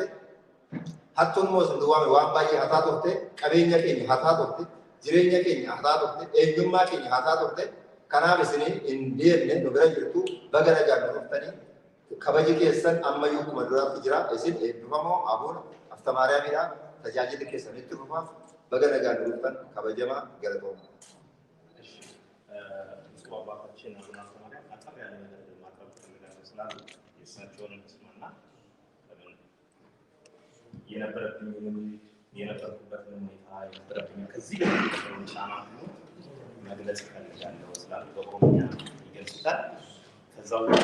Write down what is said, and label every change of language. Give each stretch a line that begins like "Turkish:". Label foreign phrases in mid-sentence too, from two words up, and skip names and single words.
Oromo: Hattuun immoo isin duwwaame waan baay'ee hataa turte, qabeenya keenya hataa turte, jireenya keenya hataa turte, eenyummaa keenya hataa turte. Kanaaf isin hin deemne nu bira jirtu bagana jaallattuftanii kabaji keessan ammayyuu kuma duraatti jira. Isin eebbifamoo Abuna Aftamaariyaamidha. Tajaajilli keessan itti fufaaf bagana jaallatuftan kabajamaa galatooma.
Amharic: አባታችን አቡነ አፍተማርያም አጠር ያለ ነገር ማቅረብ ፈልጋለሁ ስላሉ የእሳቸውን እንስማና የነበረብኝን የነበርኩበትን ሁኔታ የነበረብኝ ከዚህ በፊት ጫና ሁሉ መግለጽ እፈልጋለሁ ስላሉ በኦሮምኛ ይገልጹታል። ከዛው